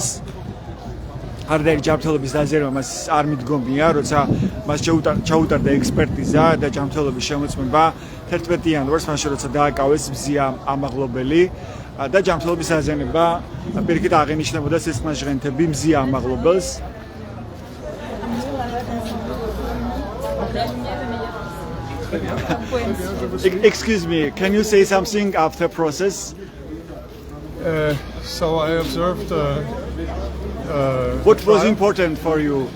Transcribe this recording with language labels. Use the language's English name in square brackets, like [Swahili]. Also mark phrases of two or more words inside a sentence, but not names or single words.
[Georgian] არანაირი ჯანმრთელობის დაზიანება მას არ მიდგომია, როცა მას ჩაუტარდა ექსპერტიზა და ჯანმრთელობის შემოწმება 11 იანვარს, მაშინ როცა დააკავეს მზია ამაღლობელი და ჯანმრთელობის დაზიანება პირიქით აღენიშნებოდა სისხლნაჟღენთები მზია ამაღლობელს. [English] Excuse me, can you say something after process? So I observed. What was important for you?